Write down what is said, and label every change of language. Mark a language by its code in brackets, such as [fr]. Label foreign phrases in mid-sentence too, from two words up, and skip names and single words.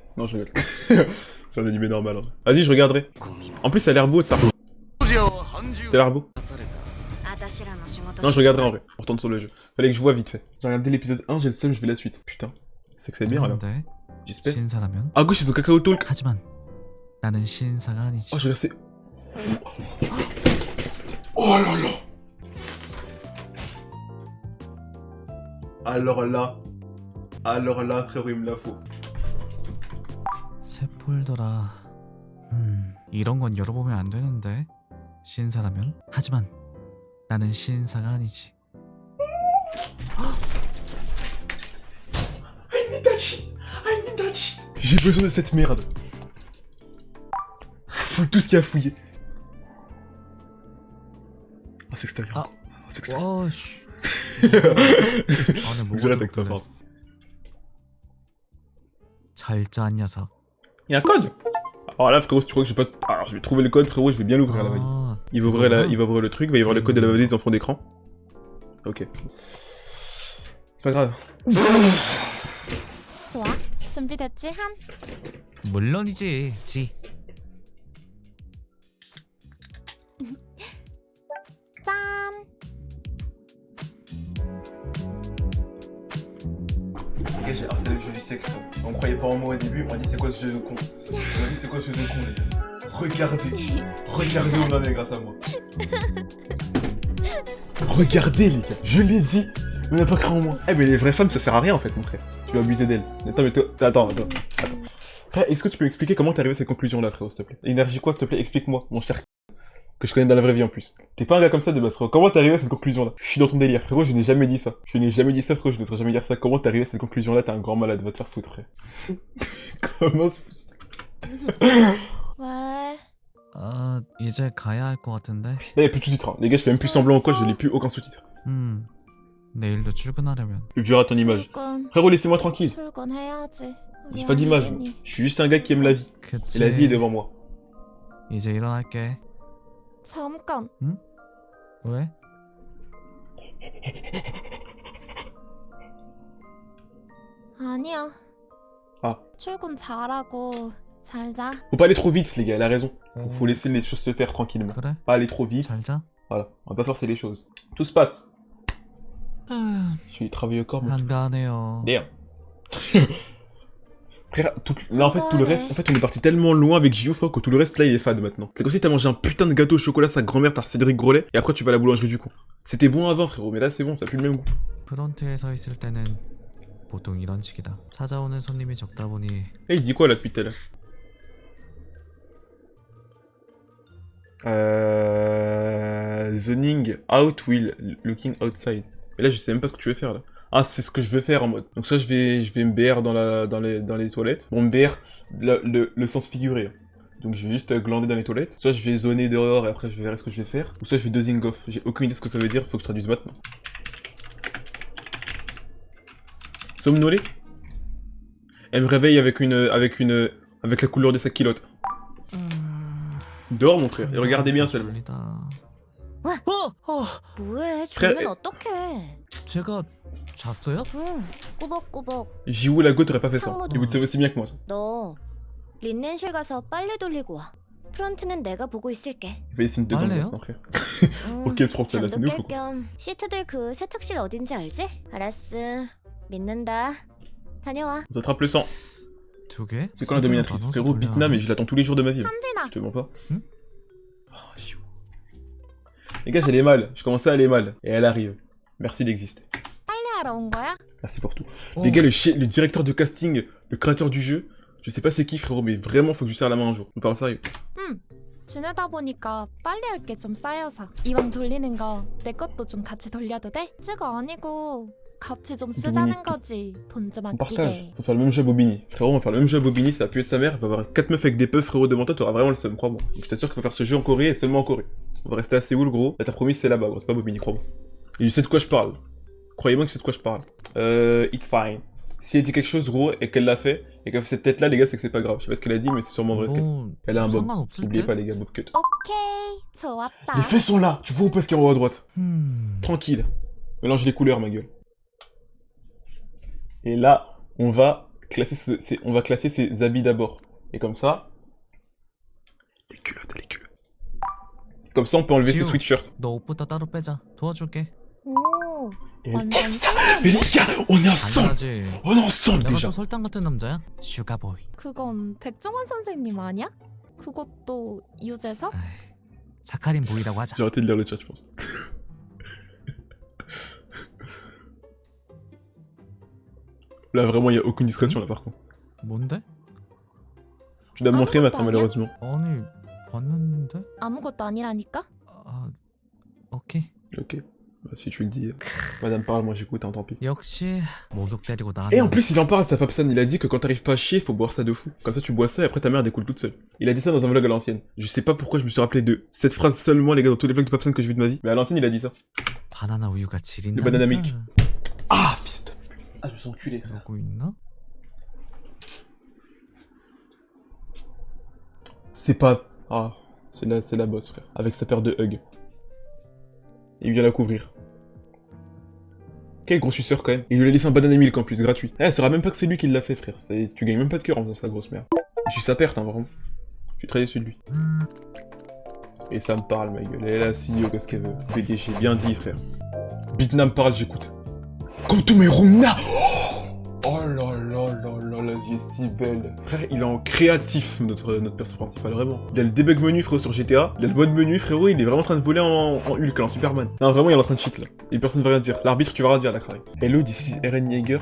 [fr] Non, je rigole. C'est un animé normal. Hein. Vas-y, je regarderai. En plus, ça a l'air beau, ça. Ça a l'air beau. Non, je regarderai en vrai. On retourne sur le jeu. Fallait que je vois vite fait. J'ai regardé l'épisode 1, j'ai le seum, je vais la suite. Putain. C'est que c'est bien, alors. J'espère. [ko] 신사라면? [fr] À gauche, ils ont Kakao Talk. [ko] 하지만 나는 신사가 아니지. [fr] Oh, je regarde, c'est... Oh là là. Alors là, frérot, il me la faut. [ko] 새 폴더라. 이런 건 열어보면 안 되는데. 신사라면? 하지만 나는 신사가 아니지. [en] I need that shit. [fr] J'ai besoin de cette merde. Fouille tout ce qu'il y a à fouiller. Ah, c'est extérieur. Ah. C'est extérieur. [ko] 와, 씨. 안에 [fr] Faut que j'arrête avec ça, [ko] 들어있길래. [fr] pardon. [ko] 잘 짠 녀석. [fr] Il y a un code. Alors là, frérot, si tu crois que je vais pas... Alors, je vais trouver le code, frérot, je vais bien l'ouvrir, la valise. 아, Il va ouvrir le truc, il va y avoir le code de la valise en fond d'écran. Ok. C'est pas grave. [ko] 좋아. 준비됐지, 한? 물론이지, 지. 짠! [fr] Les gars, j'ai installé le jeu du siècle. On croyait pas en moi au début, on m'a dit c'est quoi ce jeu de con. On m'a dit c'est quoi ce jeu de con, les gars. Regardez où on en est grâce à moi. Regardez, les gars, je l'ai dit. On n'a pas cru en moi. Eh, mais les vraies femmes, ça sert à rien en fait, mon frère. Tu vas abuser d'elles. Attends, mais toi. Attends. Frère, est-ce que tu peux m'expliquer comment t'es arrivé à cette conclusion là, frérot, s'il te plaît? Énergie quoi, s'il te plaît, explique-moi, mon cher. Que je connais dans la vraie vie en plus. T'es pas un gars comme ça de base, frérot. Comment t'es arrivé à cette conclusion là? Je suis dans ton délire, frérot, je n'ai jamais dit ça. Je n'ai jamais dit ça, frérot, je ne devrais jamais dire ça. Comment t'es arrivé à cette conclusion là? T'es un grand malade, va te faire foutre, frère. Comment c'est possible? [ko] 왜? 아, 이제 가야 할 것 같은데. [fr] Là, y'a plus de sous-titres. Hein. Les gars, je fais même plus semblant ou quoi, je n'ai plus aucun sous-titre. [ko] 내일도 출근하려면. [fr] Tu verras ton image. [ko] 출근. [fr] Frérot, laissez-moi tranquille. [ko] 출근해야지. [fr] J'ai pas d'image. [ko] 미안해. [fr] Je suis juste un gars qui aime la vie. [ko] 그치. [fr] Et la vie est devant moi. [ko] 이제 일어날게. 잠깐. 왜? 아니야. Ah. 출근 잘하고 잘 자. [fr] Faut pas aller trop vite, les gars, elle a raison. Faut laisser les choses se faire tranquillement. [ko] 그래? [fr] Pas aller trop vite. [ko] 잘 자. [fr] Voilà, on va pas forcer les choses. Tout se passe. 아, Je suis travaillé au corps, mais... [ko] 한가하네요. [en] Damn. [fr] Frère, là en fait tout le reste, en fait on est parti tellement loin avec Gio frère que tout le reste là il est fade maintenant. C'est comme si t'as mangé un putain de gâteau au chocolat sa grand-mère, t'as Cédric Grolet, et après tu vas à la boulangerie du coup. C'était bon avant frérot, mais là c'est bon, ça a plus le même goût. [ko] 프론트에 서 있을 때는 보통 이런 식이다. 찾아오는 손님이 적다 보니 [fr] Et il dit quoi là depuis tout à l'heure? [en] Zoning out will looking outside. [fr] Mais là je sais même pas ce que tu veux faire là. Ah c'est ce que je veux faire en mode. Donc soit je vais me BR dans les toilettes. Bon me BR le sens figuré. Donc je vais juste glander dans les toilettes. Soit je vais zoner dehors et après je verrai ce que je vais faire. Ou soit je vais [en] dozing off. [fr] J'ai aucune idée de ce que ça veut dire, faut que je traduise maintenant. Somnolé. Elle me réveille avec la couleur de sa culotte. Dors mon frère, et regardez bien seulement. [ko] 뭐해? 그래. 졸면 어떡해? 제가 잤어요? 응, 꾸벅꾸벅. [fr] Jiwoo la gote aurait pas fait ça. [ko] 상모도. [fr] Et vous le savez aussi bien que moi. [ko] 너 린넨실 가서 빨래 돌리고 와. 프런트는 내가 보고 있을게. [fr] Il va essayer de Parlez, maintenant, hein. frère. 응, Ok, ce français là, c'est [ko] 잠도 [fr] nous [ko] 깰 [fr] faut quoi. [ko] 겸 시트들 그 세탁실 어딘지 알지? 알았어. 믿는다. 다녀와. [fr] On s'attrape le sang. [ko] 두 개? [fr] C'est quand la dominatrice? Frérot, Bitnam, et je l'attends tous les jours de ma vie. [ko] 한빈아. [fr] Je te mens pas. Hmm? Ah, Jiwoo. Les gars, j'allais mal. Je commençais à aller mal. Et elle arrive. Merci d'exister. [ko] 빨래하러 온 거야? [fr] Merci pour tout. Oh. Les gars, le directeur de casting, le créateur du jeu, je sais pas c'est qui frérot, mais vraiment faut que je lui serre la main un jour. On parle sérieux. [ko] 지내다 보니까 빨래할 게 좀 쌓여서 이왕 돌리는 거 내 것도 좀 같이 돌려도 돼? 찌가 아니고 같이 좀 쓰자는 거지. 돈 좀 [fr] On partage. [ko] 아끼게. [fr] Faut faire le même jeu à Bobigny. Frérot, on va faire le même jeu à Bobigny, ça va puer sa mère, il va avoir 4 meufs avec des peufs frérot devant toi, t'auras vraiment le seum, crois-moi. Donc je t'assure qu'il faut faire ce jeu en Corée et seulement en Corée. On va rester à Séoul gros. Là t'as promis c'est là-bas gros, c'est pas Bobigny, crois-moi. Et je sais de quoi je parle. Croyez-moi que c'est de quoi je parle. [en] It's fine. [fr] Si elle dit quelque chose gros et qu'elle l'a fait, et qu'elle fait cette tête là les gars c'est que c'est pas grave. Je sais pas ce qu'elle a dit mais c'est sûrement vrai ce qu'elle. [ko] 뭐 [fr] Elle a un bob. [ko] 상관없을 [fr] N'oubliez [ko] 듯? [fr] pas les gars, [en] bob cut. [ko] 오케이, 좋았다. [fr] Les faits sont là, tu vois ou pas ce qu'il y a en haut à droite? 음... Tranquille. Mélange les couleurs, ma gueule. Et là, on va classer ses habits d'abord. Et comme ça... Les culottes. Comme ça, on peut enlever ses Tio. sweatshirts. [ko] 너 옷부터 따로 빼자. 도와줄게. 오, [fr] Et [ko] 완전 [fr] mais les gars, on est ensemble! [ko] 당연하지. [fr] On est ensemble [ko] 내가 [fr] déjà! [ko] 또 설탕 같은 남자야? 슈가보이. 그건 백종원 선생님 아니야? 그것도 유재석? 에이, 사카린 보이라고 하자. [fr] J'ai arrêté de lire le chat, je pense. Là, vraiment, il n'y a aucune discrétion, là, par contre. [ko] 뭔데? [fr] Je dois me montrer maintenant, [ko] 아무것도 [fr] malheureusement. [ko] 아니 봤는데? 아무것도 아니라니까? 아 오케이. [fr] Ok. Bah, si tu le dis. Madame parle, moi j'écoute, hein, tant pis. [ko] 역시 목욕 때리고 나왔네. [fr] Et en plus, il en parle, sa papsan, il a dit que quand t'arrives pas à chier, faut boire ça de fou. Comme ça, tu bois ça et après ta mère découle toute seule. Il a dit ça dans un vlog à l'ancienne. Je sais pas pourquoi je me suis rappelé de cette phrase seulement, les gars, dans tous les vlogs de papsan que j'ai vu de ma vie. Mais à l'ancienne, il a dit ça. [ko] 바나나 우유가 지린다. [fr] Le [en] banana milk. [fr] Ah, fils de... Ah, je me sens enculé. [ko] 그러고 있나? [fr] C'est pas... Ah, c'est la boss, frère. Avec sa paire de hugs. Il vient la couvrir. Quel gros suceur, quand même. Il lui a laissé un [en] banana milk [fr] en plus, gratuit. Eh, elle saura même pas que c'est lui qui l'a fait, frère. Tu gagnes même pas de cœur en faisant ça, grosse merde. Je suis sa perte, hein, vraiment. Je suis très déçu de lui. Et ça me parle, ma gueule. Elle est là, CEO, qu'est-ce qu'elle veut? BDG, bien dit, frère. Bitnam parle, j'écoute. [en] Come to my room now! [fr] Oh là là là là, la vie est si belle. Frère, il est en créatif, notre perso principal, vraiment. Il a le [en] debug menu, [fr] frérot, sur GTA. Il a le mode menu, frérot, il est vraiment en train de voler en Hulk, en Superman. Non, vraiment, il est en train de cheat, là. Et personne ne va rien dire. L'arbitre, tu vas rien dire, là, carré. [en] Hello, this is Eren Yeager.